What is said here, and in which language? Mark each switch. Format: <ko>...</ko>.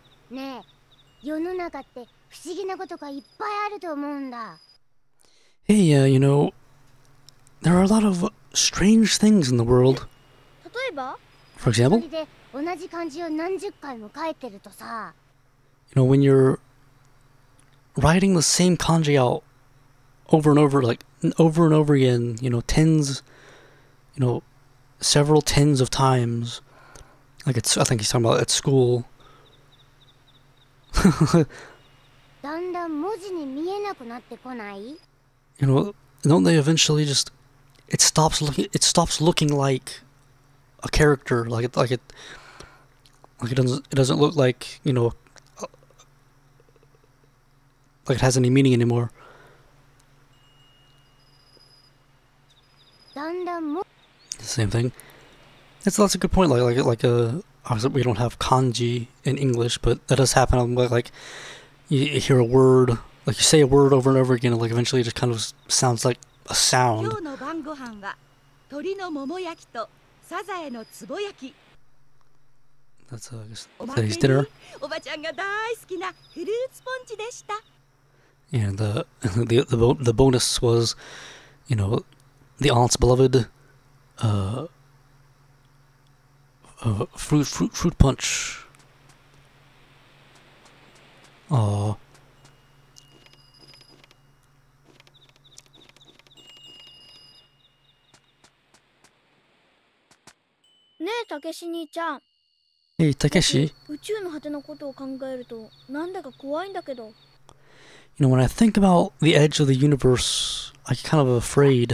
<ja>ねえ、世の中って不思議なことがいっぱいあると思うんだ。</ja> <en>Hey, there are a lot of strange things in the world.</en> <ja>例えば、</ja> <en>For</en> <ja>一</ja> <en>example,</en> <ja>人で同じ漢字を何十回も書いてるとさ、</ja> <en>when you're writing the same kanji out over and over, like over and over again, tens, several tens of times. Like I think he's talking about at school.</en> <ja>だんだん文字に見えなくなってこない？</ja> <en>Don't they eventually just it stops looking like a character, like it doesn't look like, like it has any meaning anymore.</en> <ja>だんだんも</ja> <en>The same thing. That's a good point. Obviously we don't have kanji in English, but that does happen. Like you hear a word, like you say a word over and over again, and like eventually it just kind of sounds like a sound.</en> <ja>今日の晩ご飯は鶏のもも焼きとサザエのつぼ焼き。</ja> <en>That's I guess</en> <ja>おまけに</ja> <en>today's dinner.</en> <ja>おばちゃんが大好きなフルーツポンチでした。</ja> <en>And the bonus was, the aunt's beloved fruit punch. Aww.</en> <ja>ねえ、たけし兄ちゃん。</ja> <en>Hey, Takeshi.</en> <ja>宇宙の果てのことを考えると、なんだか怖いんだけど。</ja> <en>When I think about the edge of the universe, I get kind of afraid.</en>